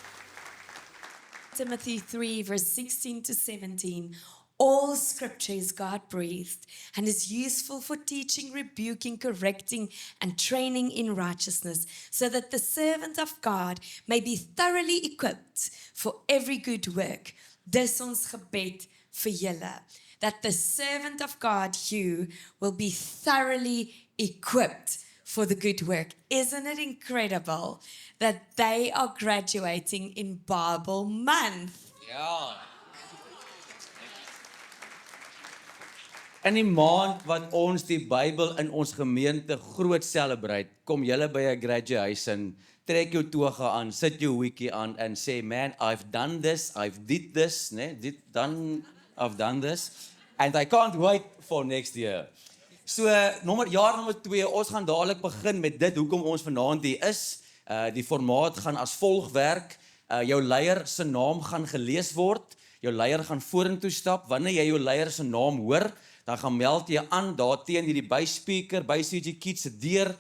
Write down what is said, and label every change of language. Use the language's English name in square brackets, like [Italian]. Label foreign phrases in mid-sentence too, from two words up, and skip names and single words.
[English] Timothy 3, verse 16 to 17. All scripture is God-breathed and is useful for teaching, rebuking, correcting, and training in righteousness, so that the servant of God may be thoroughly equipped for every good work. [Afrikaans] Dis ons gebed vir julle, [English] that the servant of God, you, will be thoroughly equipped for the good work. Isn't it incredible that they are graduating in Bible month? [Afrikaans] Ja. In die maand wat ons die Bybel in ons gemeente groot celebrate, kom julle by 'n graduation, trek jou toga aan, sit jou hoedjie aan en sê, man, [English] I've done this, I've did this, I've done this, and I can't wait for next year. So, [Afrikaans] jaar nommer 2, ons gaan dadelik begin met dit, hoekom ons vanaand hier is. Die formaat gaan as volg werk. Jou leier se naam gaan gelees word, jou leier gaan vorentoe stap, wanneer jy jou leier se naam hoor, dan gaan meld jy aan daar teen hierdie byspeaker, by CG Kids se deur.